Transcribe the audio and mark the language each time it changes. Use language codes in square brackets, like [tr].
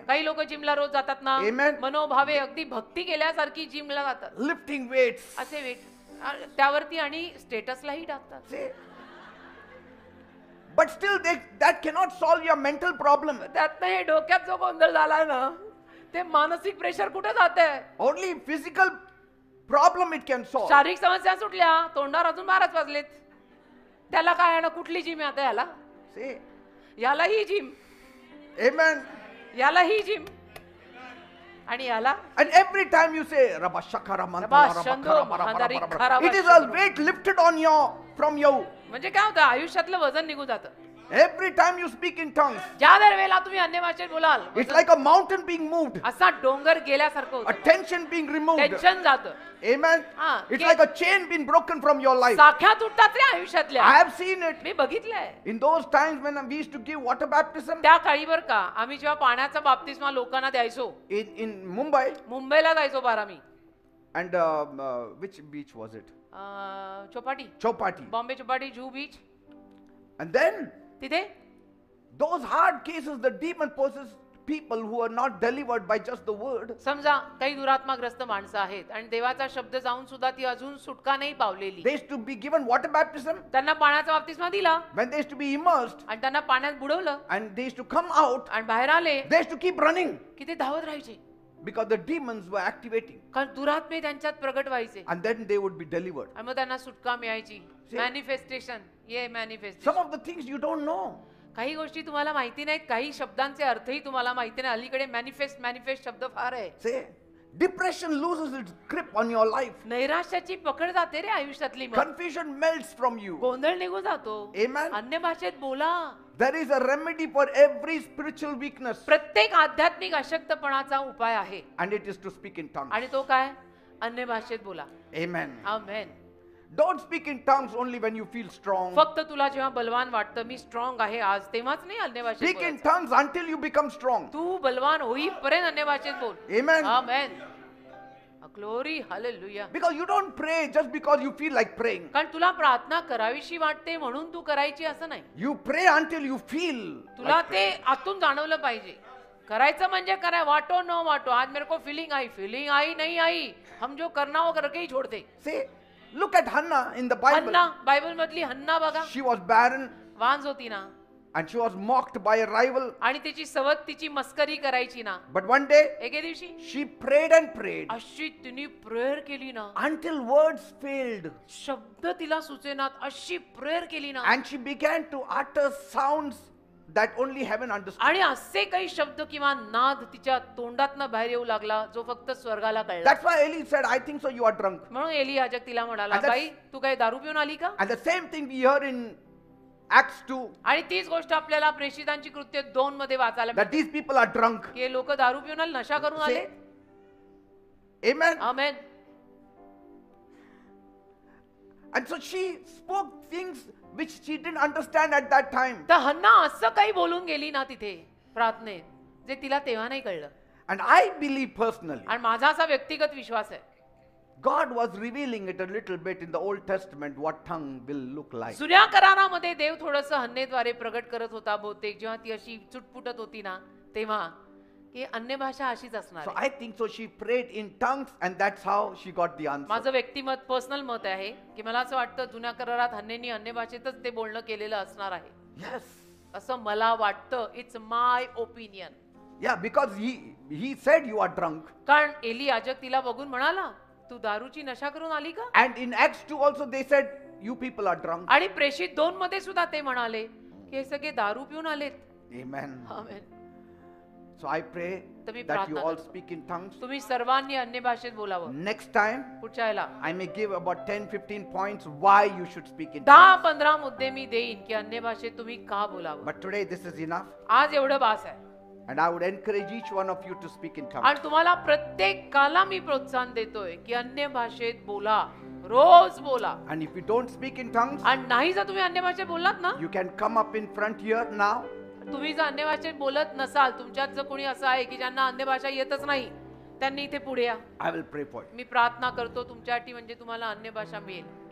[mr] काही लोक जिमला रोज जातात ना. [en] Amen. [mr] मनोभावे अगदी भक्ती केल्यासारखी जिमला जातात. [en] Lifting weights. [mr] असे वेट त्यावरती आणि स्टेटसलाही टाकतात. [en] See? But still that cannot solve your mental problem. [mr] त्यातनं हे डोक्यात जो गोंधळ झालाय ना, ते मानसिक प्रेशर कुठे जातंय? [en] Only physical problem it can solve. [mr] शारीरिक समस्या सुटल्या, तोंडावर अजून 12च वाजलेत. त्याला काय आहे ना, कुठली जिम आहे आता याला? [en] See? [mr] याला ही जिम, [en] Amen. [mr] याला ही जिम, आणि याला [en] And every time you say Rabba Shakara Rabba Shando, Mahandari Kharaba it is a Shando. weight lifted on from you. [mr] म्हणजे काय होतं, आयुष्यातलं वजन निघून जातं. [en] Every time you speak in tongues, [mr] ज्या दरवेळेला तुम्ही अन्य भाषेत बोलाल, [en] it's like a mountain being moved, [mr] असा डोंगर गेल्यासारखं [en] a [mr] होतं. [en] tension being removed. [mr] टेन्शन जातं. [en] Amen. Ah, It's ke- like a chain being broken from your life. [mr] साख्या तुटतात रे आयुष्यातल्या. [en] I have seen it. [mr] मी बघितलंय. [en] In those times when we used to give water baptism [mr] त्या काळी बर का, आम्ही जेव्हा पाण्याचा बाप्तिस्मा लोकांना द्यायचो, [en] in Mumbai, [mr] मुंबईला जायचो बारामी. [en] and which beach was it? [mr] Chowpatty, [en] Chowpatty. [mr] Bombay Chowpatty, Juhu beach. [en] And then [mr] तिथे [en] those hard cases, the demon possessed people who are not delivered by just the word. [mr] समजा काही दुरात्माग्रस्त माणसं आहेत आणि देवाचा शब्द जाऊन सुद्धा ती अजून सुटका नाही पावलेली. [en] They used to be given water baptism. [mr] त्यांना पाण्याचा बाप्तिस्मा दिला [en] When they used to be immersed [mr] आणि त्यांना पाण्यात बुडवलं [en] and they used to come out, [mr] आणि बाहेर आले [en] they used to keep running [mr] की ते धावत राहायचे, [en] because the demons were activating. [mr] कारण दुरात्मे त्यांच्यात प्रगट व्हायचे [en] And then they would be delivered. [mr] आणि मग त्यांना सुटका मिळायची. मॅनिफेस्टेशन, ये manifestation. [en] Some of the things you don't know. [mr] काही गोष्टी तुम्हाला माहिती नाहीत, काही शब्दांचे अर्थही तुम्हाला माहिती नाही. अलीकडे मॅनिफेस्ट शब्द फार आहे. [en] Say, Depression loses its grip on your life. [mr] नैराश्याची पकड जाते रे आयुष्यातली मग. [en] Confusion melts from you. [mr] गोंधळ निघून जातो. [en] Amen. [mr] अन्य भाषेत बोला. [en] There is a remedy for every spiritual weakness, [mr] प्रत्येक आध्यात्मिक अशक्तपणाचा उपाय आहे. [en] and it is to speak in tongues. [mr] आणि तो काय? अन्य भाषेत बोला. [en] Amen. [mr] Amen. [en] Don't speak in tongues only when you feel strong. [mr] फक्त तुला जेव्हा बलवान वाटतं मी स्ट्रॉंग आहे आज तेव्हाच नाही अन्य भाषेत [en] Speak in [mr] बोलायचं. [en] tongues until you become strong. [mr] तू बलवान होईपर्यंत अन्य भाषेत बोल. [en] Amen. [mr] Amen. Glory hallelujah. [en] Because you don't pray just because you feel like praying. [mr] कारण तुला प्रार्थना करावीशी वाटते म्हणून तू करायची असं नाही. [en] You pray until you feel. [mr] तुला ते आतून जाणवलं पाहिजे. करायचं म्हणजे कराय वाटो न वाटो. [hi] आज मेरे को फीलिंग आई नहीं आई, हम जो करना वो करके ही छोड़ते. [en] See, look at Hannah in the Bible. [mr] Hannah, Bible मधली हन्ना बघा. [en] She was barren [mr] वांज होती ना [en] and she was mocked by a rival. [mr] आणि तिची सवत तिची मस्करी करायची ना. [en] But one day [mr] एके दिवशी [en] she prayed and prayed [mr] अशी तिने प्रेयर केली ना, [en] until words failed, [mr] शब्द तिला सुचेनात, अशी प्रेयर केली ना. [en] and she began to utter sounds that only heaven understood. [mr] आणि असे काही शब्द किंवा नाद तिच्या तोंडातनं बाहेर येऊ लागला जो फक्त स्वर्गाला कळला. [en] That's why Eli said, I think so you are drunk. [mr] म्हणून एली याजक तिला म्हणाला, [en] And that's- [mr] बाई तू काय दारू पिऊन आली का? [en] And the same thing we hear in Acts 2, [mr] आणि तीच गोष्ट आपल्याला प्रेषितांची कृत्य 2 मध्ये वाचायला [en] that these people are drunk. [mr] मिळते की लोक दारू पिऊन आले, नशा करून आले. [en] Amen. [mr] Amen. [en] And so she spoke things which she didn't understand at that time. [mr] तर हन्ना असं काही बोलून गेली ना तिथे प्रार्थनेत जे तिला तेव्हा नाही कळलं. [en] And I believe personally, [mr] आणि माझा असा व्यक्तिगत विश्वास आहे [en] God was revealing it a little bit in the Old Testament what tongue will look like. [mr] जुन्या करारामध्ये देव थोडंसं हन्नेद्वारे प्रगट करत होता बहुतेक जेव्हा ती अशी चुटपुटत होती ना तेव्हा की अन्य भाषा अशीच असणार [en] So [mr] आहे. [en] I think so she prayed in tongues and that's how she got the answer. [mr] माझं व्यक्तिमत पर्सनल मत आहे की मला असं वाटतं जुन्या करारात हन्नेनी अन्य भाषेतच ते बोलणं केलेलं असणार आहे [en] Yes. [mr] असं मला वाटतं. [en] It's my opinion. Yeah, because he said you are drunk. [mr] कारण एली याजक तिला बघून म्हणाला तू दारूची नशा करून आली का? [en] And in Acts 2 also they said you people are drunk. [mr] आणि प्रेषित 2 मध्ये सुद्धा ते म्हणाले की हे सगळे दारू पिऊन आलेत. [en] Amen. [mr] Amen. [en] So I pray [mr] तुम्ही [en] that you [mr] प्रार्थना [en] all [mr] करा. [en] speak in tongues. [mr] तुम्ही सर्वांनी अन्य भाषेत बोलावं. [en] Next time [mr] पुढच्या वेळेला [en] I may give about 10-15 points why you should speak in tongues. [mr] 10-15 मुद्दे मी देईन की अन्य भाषेत तुम्ही का बोलावं. [en] But today this is enough. [mr] आज एवढं बास आहे. [en] And I would encourage each one of you to speak in tongues. [mr] आणि तुम्हाला प्रत्येकाला मी प्रोत्साहन देतोय की अन्य भाषेत बोला, रोज बोला. [en] And if you don't speak in tongues, [mr] आणि नाही जर तुम्ही अन्य भाषेत बोललात ना, [en] you can come up in front here now. [mr] तुम्ही जर अन्य भाषेत बोलत नसाल, तुमच्यात जर कोणी असं आहे की ज्यांना अन्य भाषा येतच नाही, त्यांनी इथे पुढे या. [en] I will pray for you. [mr] मी प्रार्थना करतो तुमच्यासाठी म्हणजे तुम्हाला अन्य भाषा मिळेल.